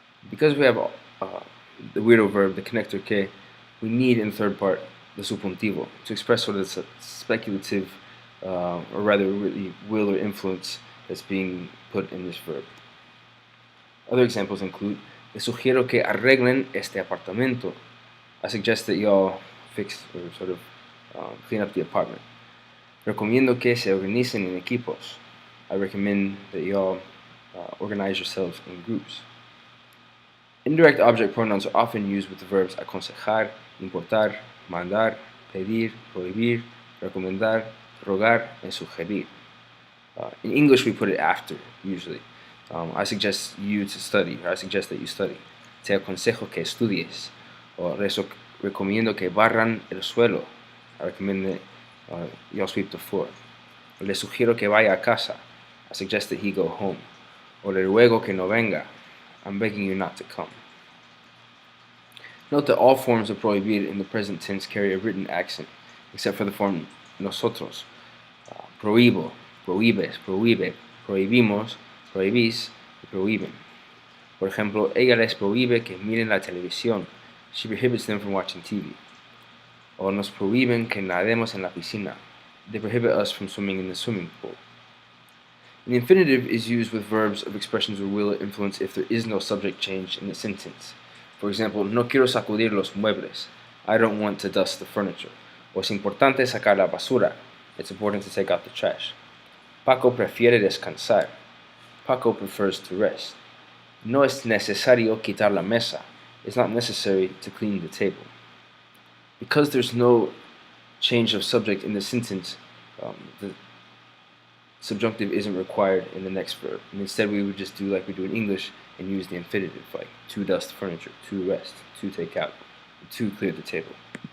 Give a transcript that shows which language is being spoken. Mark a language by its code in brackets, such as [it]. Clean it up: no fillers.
[en] Because we have the weirdo verb, the connector que, we need in the third part the subjuntivo to express sort of the speculative, or rather really will or influence that's being put in this verb. Other examples include, [es] les sugiero que arreglen este apartamento. [en] I suggest that y'all fix or sort of clean up the apartment. [es] Recomiendo que se organicen en equipos. [en] I recommend that y'all organize yourselves in groups. Indirect object pronouns are often used with the verbs aconsejar, importar, mandar, pedir, prohibir, recomendar, rogar, and sugerir. In English, we put it after, usually. I suggest you to study, or I suggest that you study. [es] Te aconsejo que estudies. Or recomiendo que barran el suelo. [en] I recommend that y'all sweep the floor. [es] Le sugiero que vaya a casa. [en] I suggest that he go home. [es] O le ruego que no venga. [en] I'm begging you not to come. Note that all forms of prohibir in the present tense carry a written accent, except for the form nosotros. [es] Prohíbo, prohíbes, prohíbe, prohibimos, prohibís, y prohíben. Por ejemplo, ella les prohíbe que miren la televisión. [en] She prohibits them from watching TV. [es] O nos prohíben que nademos en la piscina. [en] They prohibit us from swimming in the swimming pool. An infinitive is used with verbs of expressions of will or influence if there is no subject change in the sentence. For example, [es] no quiero sacudir los muebles. [en] I don't want to dust the furniture. [es] O es importante sacar la basura. [en] It's important to take out the trash. [es] Paco prefiere descansar. [en] Paco prefers to rest. [es] No es necesario quitar la mesa. [en] It's not necessary to clean the table. Because there's no change of subject in the sentence, the subjunctive isn't required in the next verb. And instead we would just do like we do in English and use the infinitive, like to dust furniture, to rest, to take out, to clear the table.